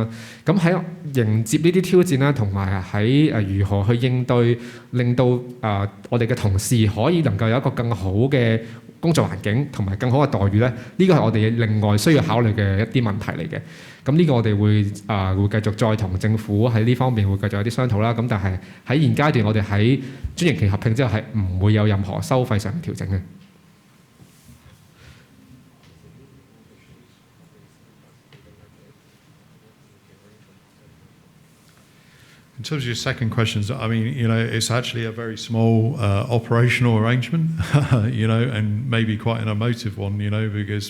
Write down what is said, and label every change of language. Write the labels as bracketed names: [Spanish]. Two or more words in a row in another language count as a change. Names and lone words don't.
[Cantonese] 咁喺迎接呢啲挑戰啦，同埋喺如何去應對，令到我哋嘅同事可以能夠有一個更好嘅工作環境同埋更好嘅待遇咧，呢個係我哋另外需要考慮嘅一啲問題嚟嘅。咁呢個我哋會繼續再同政府喺呢方面會繼續有啲商討啦。咁但係喺現階段，我哋喺專營權合併之後係唔會有任何收費上嘅調整嘅。 [English] In terms of your second question, it's actually a very small operational arrangement, and maybe quite an emotive one, because